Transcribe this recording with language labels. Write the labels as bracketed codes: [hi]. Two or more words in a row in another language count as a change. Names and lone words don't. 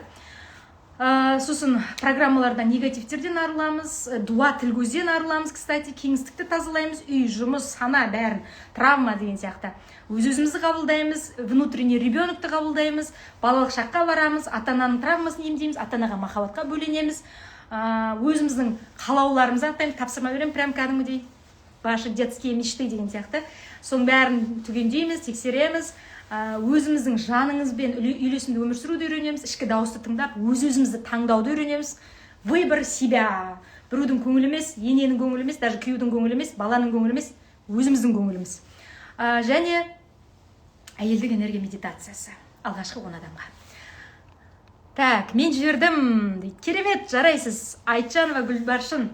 [kk] Сосын программалардан негативтерден арыламыз, дуа тіл көзден арыламыз, кстати, кеңістікті тазалаймыз, үй, жұмыс, сана, бәрін, травма деген сияқты. Өз-өзімізді қабылдаймыз, [ru] внутренний ребенокты [kk] қабылдаймыз, балалық шаққа барамыз, ата-ананың травмасын емдейміз, ата-анаға махаббатқа бөленеміз, өзіміздің қалауларымызды анықтаймыз, тапсырма беремін, прям кәдімгідей [ru] ваши детские мечты [kk] деген сияқты. Соның бәрін түгендейміз, тексереміз, өзіміздің жаныңызбен үйлесімді өмір сүруді үйренеміз, ішкі дауысты тыңдап, өз-өзімізді таңдауды үйренеміз. [ru] Выбор себя. [kk] Біреудің көңілі емес, ененің көңілі емес, даже күйеудің көңілі емес, баланың көңілі емес, өзіміздің көңіліміз. Және әйелдік энергия медитациясы алғашқы 10 адамға. Так, мен жібердім. Керемет, жарайсыз. Айтжанова Гүлбаршын.